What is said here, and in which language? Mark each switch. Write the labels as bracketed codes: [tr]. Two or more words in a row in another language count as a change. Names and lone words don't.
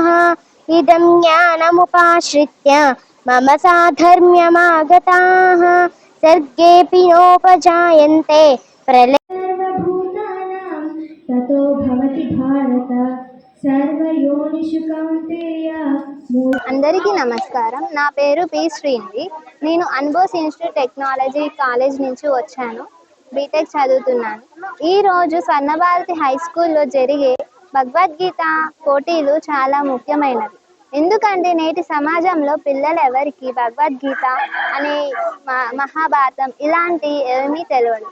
[sa] इदं ज्ञानमुपाश्रित्य मम साधर्म्यमागताः सर्गेऽपि नोपजायन्ते प्रलये सर्वभूतानां ततो भवति भारत सर्वयोनिषु कौन्तेय। [te] అందరికీ నమస్కారం. నా పేరు పి శ్రీనిధి. నేను అన్బోస్ ఇన్స్టిట్యూట్ టెక్నాలజీ కాలేజ్ నుంచి వచ్చాను. బీటెక్ చదువుతున్నాను. ఈరోజు స్వర్ణభారతి హై స్కూల్లో జరిగే భగవద్గీత పోటీలు చాలా ముఖ్యమైనవి. ఎందుకంటే నేటి సమాజంలో పిల్లలు ఎవరికి భగవద్గీత అనే మహాభారతం ఇలాంటి ఏమీ తెలియదు.